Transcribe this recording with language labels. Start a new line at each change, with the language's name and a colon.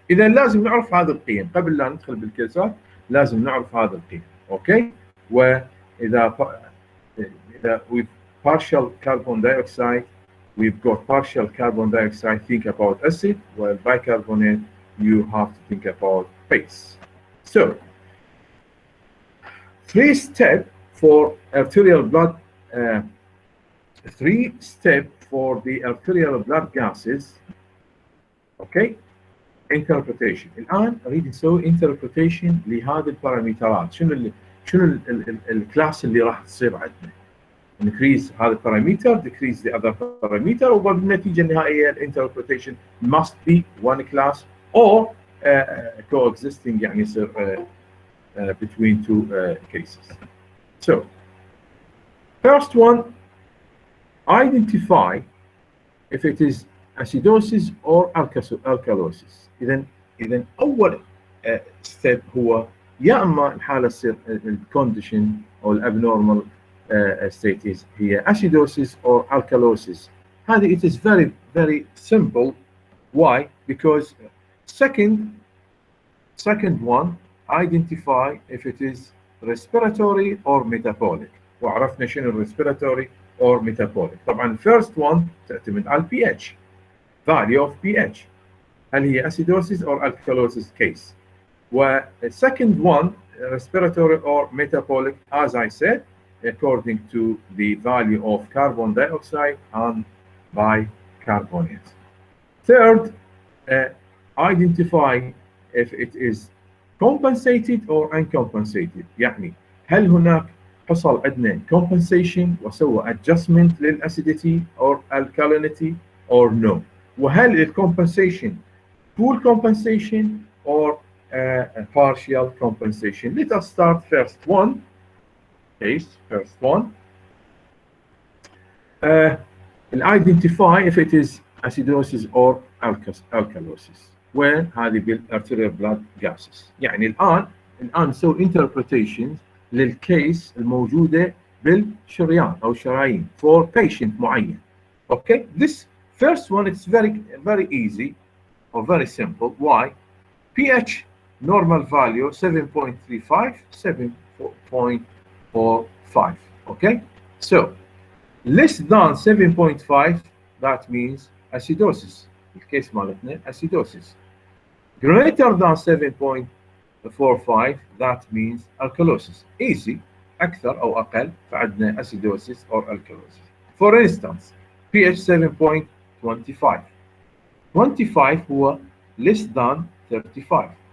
Arabic: إذا لازم نعرف هذه القيم قبل لا ندخل بالكيسات. لازم نعرف هذه القيم. اوكي.
English: واذا with partial carbon dioxide we've got partial carbon dioxide, think about acid, while bicarbonate you have to think about base. So 3-step for arterial blood 3-step for the arterial blood gases. Okay. interpretation.
Arabic: الآن أريد نسوي interpretation لهذه البارامترات. شنو الكلاس اللي راح تصير عندنا؟
English: increase
Arabic: هذا البارامتر,
English: decrease the other parameter,
Arabic: وبالنتيجة النهائية
English: interpretation must be one class or coexisting
Arabic: يعني يصير
English: between two cases. So first one, identify if it is acidosis or alkalosis.
Arabic: إذا أول step هو يا إما الحالة تصير الكونديشن أو الابنورمال state هي
English: acidosis or alkalosis. هذه it is very very simple. Why? Because second one, identify if it is respiratory or metabolic.
Arabic: وعرفنا شنو
English: respiratory or metabolic. طبعا first one
Arabic: تعتمد على
English: pH, value of pH.
Arabic: هل هي
English: acidosis or alkalosis case. second one, respiratory or metabolic, as I said, according to the value of carbon dioxide and bicarbonate. Third, identify if it is compensated or uncompensated.
Arabic: يعني هل هناك حصل عندنا compensation وسوى adjustment للأسيديتي
English: or alkalinity or no. وهل الcompensation full compensation or partial compensation. Let us start first one. First one. Identify if it is acidosis or alkalosis.
Arabic: وين هذه بالarterial blood gases. يعني الآن نسوي interpretations للكيس الموجودة بالشريان أو الشرايين
English: for patient
Arabic: معين.
English: Okay, this first one it's very easy or very simple. Why? pH normal value 7.35, 7.45. Okay, so less than 7.5 that means acidosis.
Arabic: الكيس مالتنا acidosis.
English: Greater than 7.45 that means alkalosis. Easy.
Arabic: أكثر أو أقل فعندنا
English: acidosis or alkalosis. For instance, pH 7.25. 25 هو less than 35.